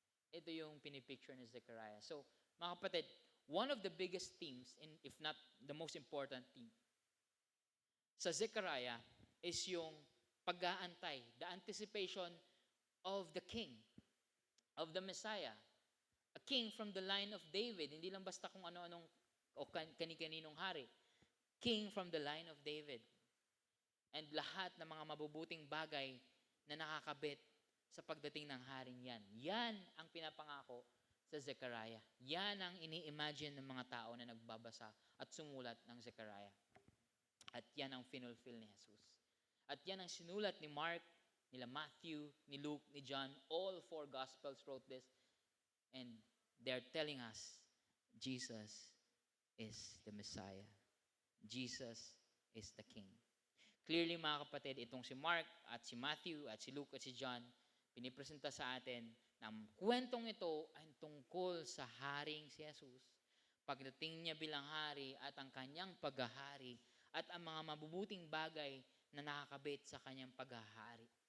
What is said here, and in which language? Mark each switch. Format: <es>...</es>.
<tl>Ito yung pinipicture ni Zechariah.</tl> <en>So,</en> <tl>mga kapatid,</tl> <en>one of the biggest themes, if not the most important theme,</en> <tl>sa Zechariah is yung pag-aantay,</tl> <en>the anticipation of the king, of the Messiah. A king from the line of David.</en> <tl>Hindi lang basta kung ano-anong o kani-kaninong hari.</tl> <en>King from the line of David. And</en> <tl>lahat ng mga mabubuting bagay na nakakabit sa pagdating ng haring yan. Yan ang pinapangako sa Zechariah. Yan ang ini-imagine ng mga tao na nagbabasa at sumulat ng Zechariah. At yan ang finulfill ni Jesus. At yan ang sinulat ni Mark, nila Matthew, ni Luke, ni John.</tl> <en>All four Gospels wrote this. And they're telling us, Jesus is the Messiah. Jesus is the King. Clearly,</en> <tl>mga kapatid, itong si Mark at si Matthew at si Luke at si John, pinipresenta sa atin na ang kwentong ito ay tungkol sa haring si Jesus. Pagdating niya bilang hari at ang kanyang paghahari at ang mga mabubuting bagay na nakakabit sa kanyang paghahari.</tl>